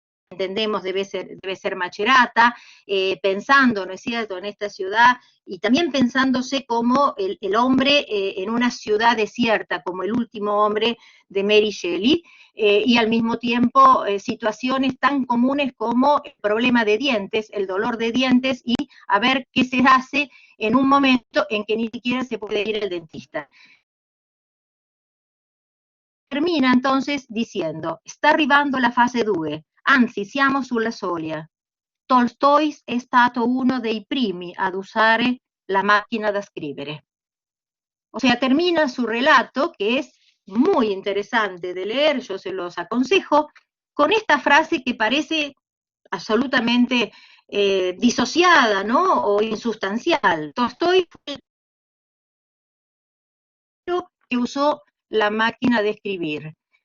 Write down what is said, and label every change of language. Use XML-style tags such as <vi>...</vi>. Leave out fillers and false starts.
<es>entendemos debe ser Macerata, pensando, ¿no es cierto?, en esta ciudad, y también pensándose como el hombre en una ciudad desierta, como el último hombre de Mary Shelley, y al mismo tiempo situaciones tan comunes como el problema de dientes, el dolor de dientes, y a ver qué se hace en un momento en que ni siquiera se puede ir al dentista. Termina entonces diciendo,</es> <it>sta arrivando la fase 2, anzi siamo sulla soglia. Tolstoi è stato uno dei primi ad usare la máquina da scrivere.</it> <es>O sea, termina su relato, que es muy interesante de leer, yo se los aconsejo, con esta frase que parece absolutamente disociada, ¿no?, o insustancial. Tolstoi fue el que usó la máquina de escribir.</es>